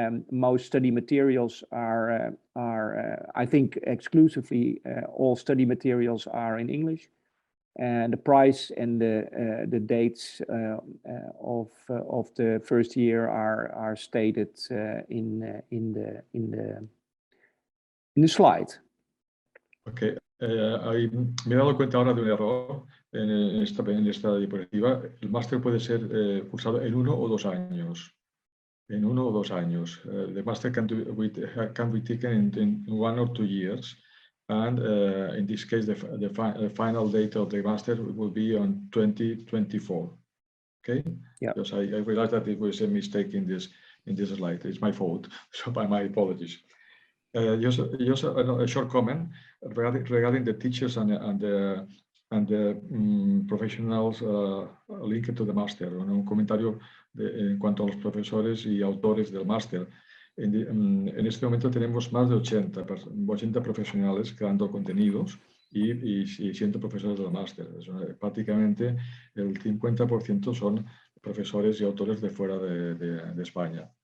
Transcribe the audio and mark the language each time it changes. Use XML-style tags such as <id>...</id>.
<en>Most study materials are I think exclusively all study materials are in English, and the price and the dates of the first year are stated in the slide. Okay.</en> <es>Me he dado cuenta ahora de un error en esta diapositiva. El máster puede ser cursado en 1 o 2 años. En 1 o 2 años.</es> <en>The master can be taken in 1 or 2 years. And in this case, the final date of the master will be on 2024. Okay? Yeah. Because I realized that it was a mistake in this slide. It's my fault. So my apologies. Just a short comment regarding the teachers and the professionals linked to the master.</en> <es>Un comentario en cuanto a los profesores y autores del máster. En este momento tenemos más de 80 profesionales creando contenidos y 100 profesores del máster. Prácticamente el 50% son profesores y autores de fuera de España.</es>